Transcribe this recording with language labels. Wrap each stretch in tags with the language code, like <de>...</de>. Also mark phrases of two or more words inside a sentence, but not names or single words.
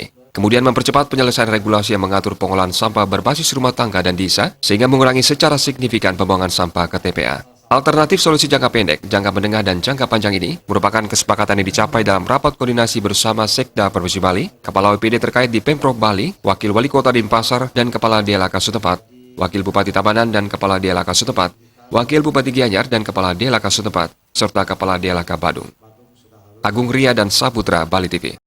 <id>Kemudian mempercepat penyelesaian regulasi yang mengatur pengolahan sampah berbasis rumah tangga dan desa sehingga mengurangi secara signifikan pembuangan sampah ke TPA. Alternatif solusi jangka pendek, jangka menengah, dan jangka panjang ini merupakan kesepakatan yang dicapai dalam rapat koordinasi bersama Sekda Provinsi Bali, Kepala WPD terkait di Pemprov Bali, Wakil Wali Kota Denpasar, dan Kepala DLHK setempat, Wakil Bupati Tabanan dan Kepala DLHK setempat, Wakil Bupati Gianyar dan Kepala DLHK setempat, serta Kepala DLHK Badung. Agung Ria dan Saputra, Bali TV.</id>